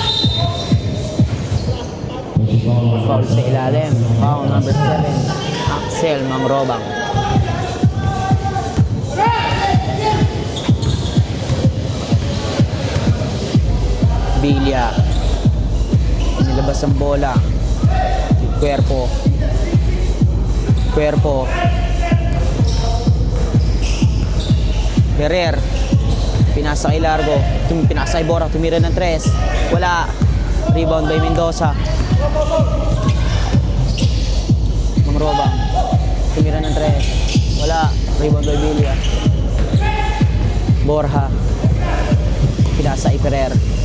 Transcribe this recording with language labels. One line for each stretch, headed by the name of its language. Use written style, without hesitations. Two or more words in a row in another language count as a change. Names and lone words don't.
Filipino: Foul sa ilalim.
English: Foul number 7. Axel Mang Robang. Villa.
Filipino: Inilabas ang bola. Cuerpo. Cuerpo. Ferrer. Pinasa kay Largo. Pinasa kay Borja. Tumira ng 3. Wala.
English: Rebound by Mendoza. Mang Robang.
Filipino: Tumira ng 3. Wala.
English: Rebound by Villa.
Filipino: Borja. Pinasa kay Ferrer.